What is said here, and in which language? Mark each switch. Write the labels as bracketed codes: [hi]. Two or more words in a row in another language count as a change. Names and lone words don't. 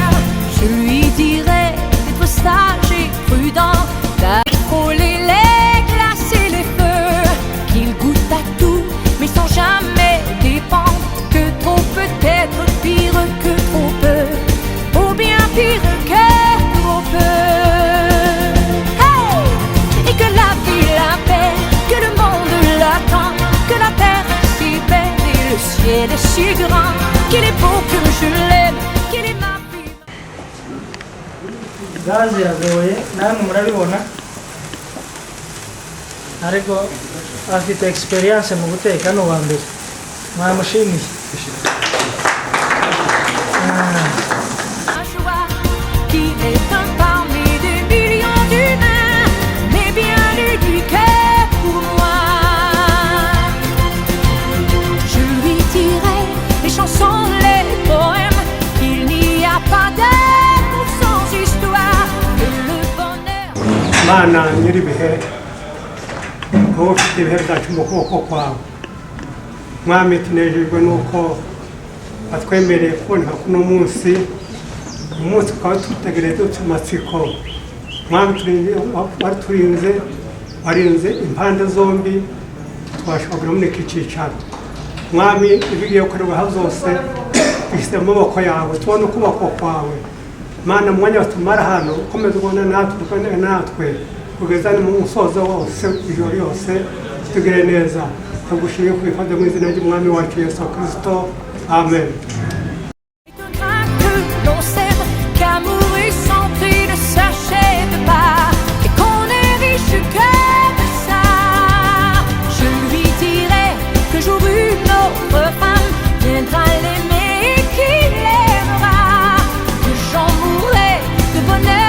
[fr] Je lui dirai d'être sage et prudent, d'affoler les glaces et les feux, qu'il goûte à tout mais sans jamais dépendre, que trop peut être pire que trop peu, ou bien pire que trop peu. Hey! Et que la vie l'appelle, que le monde l'attend, que la terre est si belle et le ciel est si grand, qu'il est beau que je l'aime, qu'il est ma vie. [rw] gazi yagoye namwe murabibona ariko afite experience mu guteka no wa mbere mwamushimiye [fr] Qui est un parmi des millions d'humains, mais bien unique pour moi. Je lui dirai les chansons, les poèmes, qu'il n'y a pas d'amour sans histoire, que le bonheur. [rw] Mana nyiribihe wowe ufite ibihe byacu mu kuboko kwawe mwami tunejejwe nuko watwemereye kuboneka kuno munsi umunsi ukaba tutegereje dufite amatsiko mwami warinze impande zombi twashobora muri iki cyicaro mwami ibigiye gukorerwa aho zose bishyize mu maboko yawe tubona ukuboko kwawe Mana mu mwanya watumara hano ukomeze ubona natwe kugeza mu musozo wose ijoro yose tugire neza tugushimiye kubifata mu izina ry'umwami wacu Yesu Kristo amen. [fr] L'on sème qu'amour et santé ne s'achètent pas, et qu'on est riche comme ça. Je lui dirai que jour une autre femme viendra l'aimer et qu'il l'aimera, que j'en mourrai de bonheur